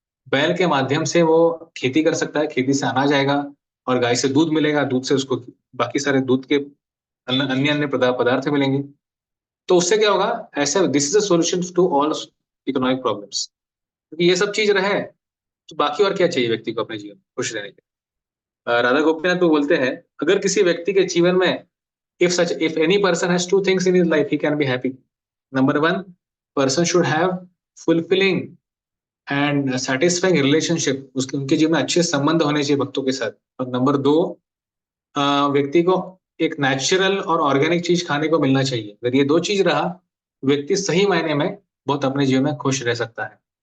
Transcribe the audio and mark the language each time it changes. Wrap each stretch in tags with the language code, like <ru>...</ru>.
<hi>बैल के माध्यम से वो खेती कर सकता है, खेती से अनाज आएगा, और गाय से दूध मिलेगा, दूध से उसको बाकी सारे दूध के अन्य अन्य पदार्थ मिलेंगे। तो उससे क्या होगा, ऐसा</hi> <en>This is a solution to all economic problems.</en> <hi>क्योंकि ये सब चीज रहे तो बाकी और क्या चाहिए व्यक्ति को अपने जीवन में खुश रहने के लिए।</hi> <en>Radha Gopinath</en> <hi>तो बोलते हैं, अगर किसी व्यक्ति के जीवन में</hi> <en>if any person has 2 things in his life, he can be happy. Number 1, person should have fulfilling and satisfying relationship,</en> <hi>उसके उनके जीवन में अच्छे संबंध होने चाहिए भक्तों के साथ। और नंबर 2, व्यक्ति को एक नेचुरल और ऑर्गेनिक चीज खाने को मिलना चाहिए। अगर ये 2 चीज रहा, व्यक्ति सही मायने में बहुत अपने जीवन में खुश रह सकता है।</hi>